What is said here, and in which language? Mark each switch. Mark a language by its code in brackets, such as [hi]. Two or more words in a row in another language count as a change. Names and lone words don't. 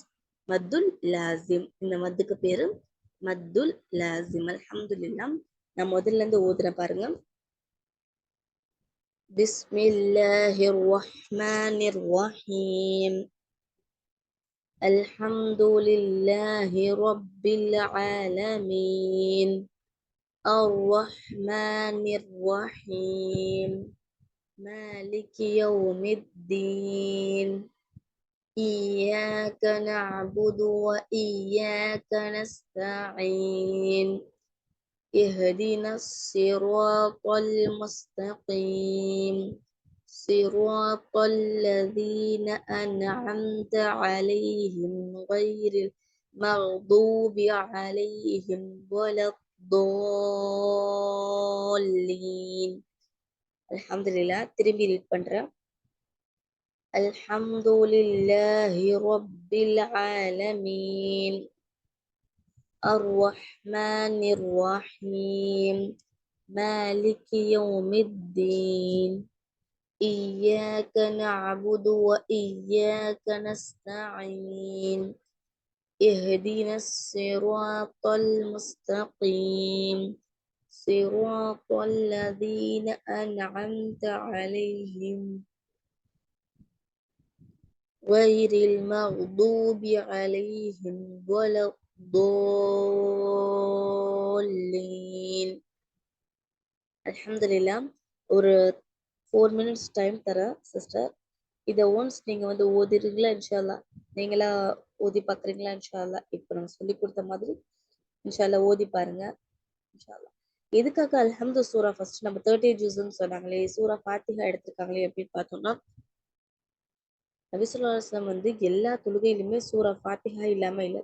[ar] مد اللازم. [ta] இந்த மத்துக்கு பேரு [ar] مد اللازم. الحمد لله. [ta] நான் முதல்ல இருந்து ஓதுறேன் பாருங்க. [ar] بسم الله الرحمن الرحيم. الحمد لله رب العالمين. الرحمن الرحيم مالك يوم الدين إياك نعبد وإياك نستعين اهدنا الصراط المستقيم صراط الذين أنعمت عليهم غير المغضوب عليهم ولا الضالين. [ta] அல்ஹம்துலில்லாஹ். திரும்பி ரீட் பண்றேன். [ar] الحمد لله رب العالمين. الرحمن الرحيم. مالك يوم الدين. إياك نعبد وإياك نستعين اهدنا الصراط المستقيم صراط الذين أنعمت عليهم غير المغضوب عليهم ولا الضالين. [ta] அல்ஹம்துலில்லாஹ். ஒரு 4 [en] minutes time [ta] தர சிஸ்டர். இதை ஒன்ஸ் நீங்க வந்து ஓதிடுறீங்களா [ar] إن شاء الله, [ta] நீங்களா ஓதி பாக்குறீங்களா [ar] إن شاء الله, [ta] இப்ப நம்ம சொல்லி கொடுத்த மாதிரி [ar] إن شاء الله [ta] ஓதி பாருங்க [ar] إن شاء الله. [ta] எதுக்காக அல்ஹம்து சூரா ஃபர்ஸ்ட் நம்ம 30 ஜூஸ்ன்னு சொன்னாங்களே, சூரா ஃபாத்திஹா எடுத்திருக்காங்களே அப்படின்னு பார்த்தோம்னா, நபி [ar] صلى الله عليه وسلم [ta] வந்து எல்லா தொழுகையிலுமே சூரா ஃபாத்திஹா இல்லாம இல்லை.